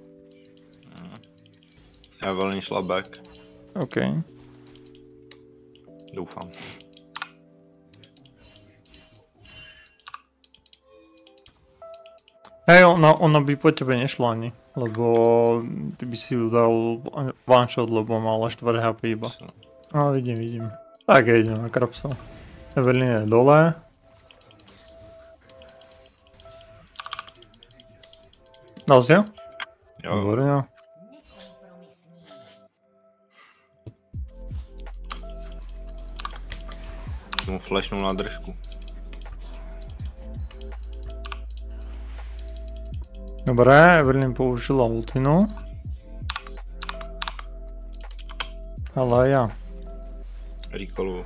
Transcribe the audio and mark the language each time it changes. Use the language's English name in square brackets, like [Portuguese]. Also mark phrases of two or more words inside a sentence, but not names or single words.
[Slovak] Evelyn šla back. OK. [Czech] Doufám. [Slovak] Hej, ona by po tebe nešla ani, lebo ty by si ju dal [English] one shot, [Slovak] lebo mala 4 HP iba. No, vidím. Tak ja idem na krapsov. Evelyn je dole. Dal si ho? Jo. Výborne. Mu flashnul na držku. Dobre, Evelyn použila ultinu. Ale aj ja. Recallu.